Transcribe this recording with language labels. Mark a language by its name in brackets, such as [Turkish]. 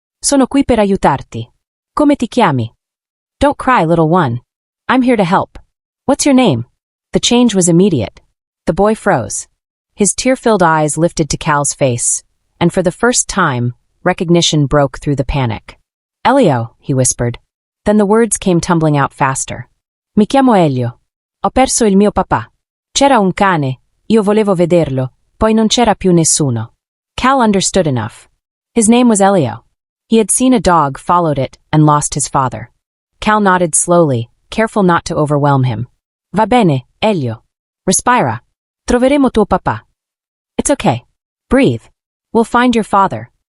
[Italian] Sono qui per aiutarti. Come ti chiami? [English] Don't cry, little one. I'm here to help. What's your name? The change was immediate. The boy froze. His tear-filled eyes lifted to Cal's face, and for the first time, recognition broke through the panic. Elio, he whispered. Then the words came tumbling out faster. [Italian] Mi chiamo Elio. Ho perso il mio papà. C'era un cane, io volevo vederlo, poi non c'era più nessuno. [English] Cal understood enough. His name was Elio. He had seen a dog, followed it, and lost his father. Cal nodded slowly, careful not to overwhelm him. [Italian] Va bene, Elio. Respira. Troveremo tuo papà. [English] It's okay. Breathe. We'll find your father.